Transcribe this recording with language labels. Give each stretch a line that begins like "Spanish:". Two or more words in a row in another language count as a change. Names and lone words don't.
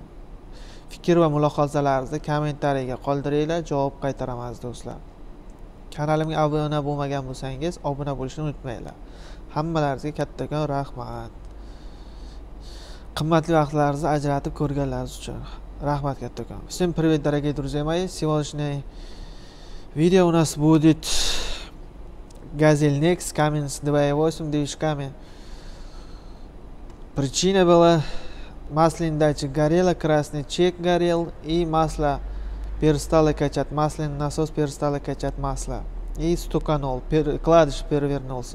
Uzbek: Fikr va mulohazalaringizni kommentariyaga qoldiringlar, javob qaytaraman aziz do'stlar. Kanalimga obuna bo'lmagan bo'lsangiz, obuna bo'lishni unutmanglar. Hammalaringizga kattakon rahmat. Qimmatli vaqtlaringizni ajratib ko'rganlaringiz uchun rahmat kattakon.
Russian: Всем привет, дорогие друзья мои. Сегодняшний видео у нас будет Gazil Next Cummins 2.8 движками. Причина была: маслин датчик горела, красный чек горел, и масло перестало качать, масляный насос перестало качать масло и стуканул, кладиш перевернулся.